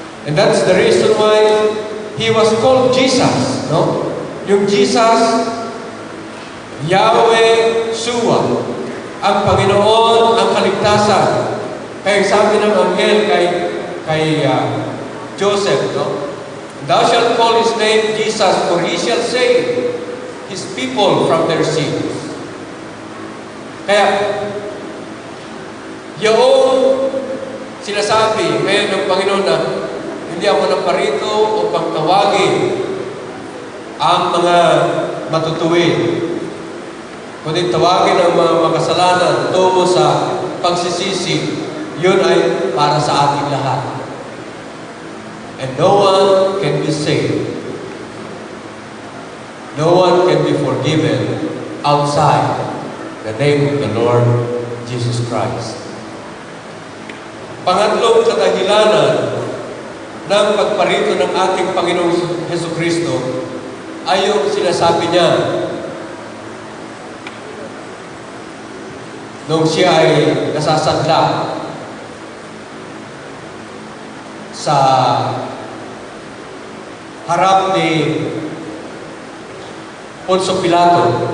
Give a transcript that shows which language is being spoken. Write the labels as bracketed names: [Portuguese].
[English] And that's the reason why He was called Jesus, no? [Filipino] Yung Jesus, Yahweh Shua, ang Panginoon, ang kaligtasan. Kaya sabi ng anghel kay Joseph, no? [English] Thou shalt call his name Jesus, for he shall save his people from their sins. [Filipino] Kaya, yung sinasabi ngayon ng Panginoon na hindi ako naparito upang tawagin ang mga matutuwid, kundi tawagin ang mga makasalanan tungo sa pagsisisi, yun ay para sa ating lahat. [English] And no one can be saved. No one can be forgiven outside the name of the Lord Jesus Christ. [Filipino] Pangatlong kadahilanan ng pagparito ng ating Panginoong Jesucristo ay yung sinasabi niya nung siya ay nasasadla sa harap ni Poncio Pilato.